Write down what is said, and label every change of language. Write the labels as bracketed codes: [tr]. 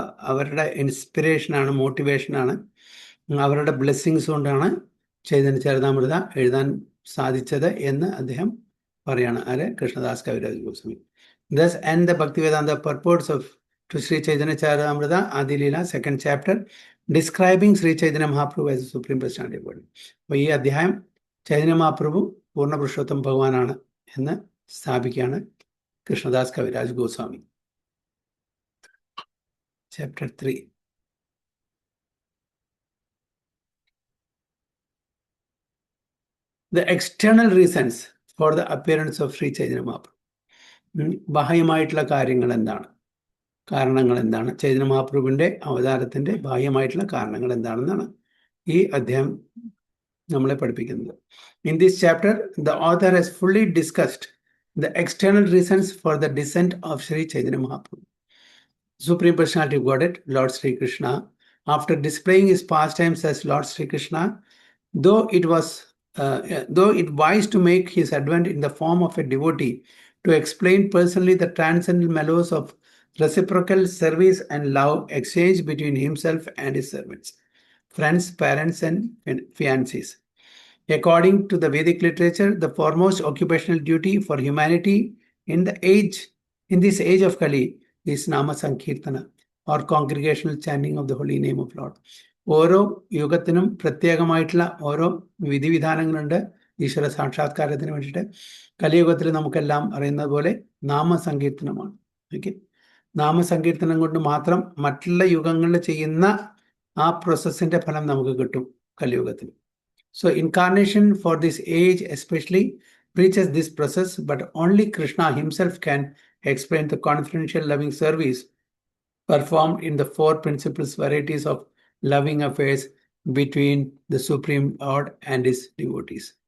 [ml] അവരുടെ ഇൻസ്പിറേഷനാണ്, മോട്ടിവേഷനാണ്, അവരുടെ ബ്ലെസ്സിങ്സ് കൊണ്ടാണ് ചൈതന്യ ചരിതാമൃത എഴുതാൻ സാധിച്ചത് എന്ന് അദ്ദേഹം പറയാണ്. ആര്? Krishnadas Kaviraj Goswami. [en] Thus end the Bhaktivedanta purports of to Sri Chaitanya Charitamrita Adi Leela 2nd chapter describing Sri Chaitanya Mahaprabhu as the Supreme Personality of Godhead. [ml] അപ്പോൾ ഈ അധ്യായം ചൈതന്യ മഹാപ്രഭു പൂർണ്ണപുരുഷോത്തം ഭഗവാനാണ് എന്ന് സ്ഥാപിക്കുകയാണ് Krishnadas Kaviraj Goswami. [en] Chapter 3. The external reasons for the appearance of Sri Chaitanya Mahaprabhu. [ml] ബാഹ്യമായിട്ടുള്ള കാര്യങ്ങൾ എന്താണ്, കാരണങ്ങൾ എന്താണ്, ചൈതന്യ മഹാപ്രഭുവിൻ്റെ അവതാരത്തിൻ്റെ ബാഹ്യമായിട്ടുള്ള കാരണങ്ങൾ എന്താണെന്നാണ് ഈ അധ്യായം നമ്മളെ പഠിപ്പിക്കുന്നത്. [en] In this chapter, the author has fully discussed the external reasons for the descent of Sri Chaitanya Mahaprabhu, Supreme Personality of Godhead, Lord Sri Krishna. After displaying his pastimes as Lord Sri Krishna, though it wise to make his advent in the form of a devotee to explain personally the transcendental mellows of reciprocal service and love exchanged between himself and his servants, friends, parents, and fiancés. According to the Vedic literature, the foremost occupational duty for humanity in this age of Kali is Nama Sankirtana, or congregational chanting of the holy name of Lord. [ml] ഓരോ യുഗത്തിനും പ്രത്യേകമായിട്ടുള്ള ഓരോ വിധിവിധാനങ്ങളുണ്ട് ഈശ്വര സാക്ഷാത്കാരത്തിന് വേണ്ടിയിട്ട്. കലിയുഗത്തിൽ നമുക്കെല്ലാം അറിയുന്നത് പോലെ നാമസങ്കീർത്തനമാണ്. Okay, നാമസങ്കീർത്തനം കൊണ്ട് മാത്രം മറ്റുള്ള യുഗങ്ങളിൽ ചെയ്യുന്ന ആ പ്രോസസ്സിന്റെ ഫലം നമുക്ക് കിട്ടും കലിയുഗത്തിൽ. [en] So incarnation for this age especially preaches this process, but only Krishna himself can explain the confidential loving service performed in the 4 principal varieties of loving affairs between the Supreme Lord and his devotees.